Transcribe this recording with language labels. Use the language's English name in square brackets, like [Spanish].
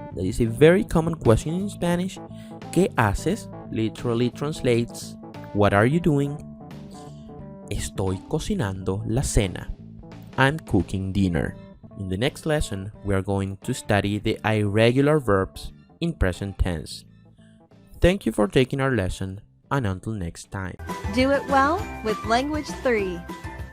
[English] That is a very common question in Spanish. [Spanish] ¿Qué haces? [English] Literally translates, what are you doing? [Spanish] Estoy cocinando la cena. [English] I'm cooking dinner. In the next lesson, we are going to study the irregular verbs in present tense. Thank you for taking our lesson, and until next time. Do it well with Language 3.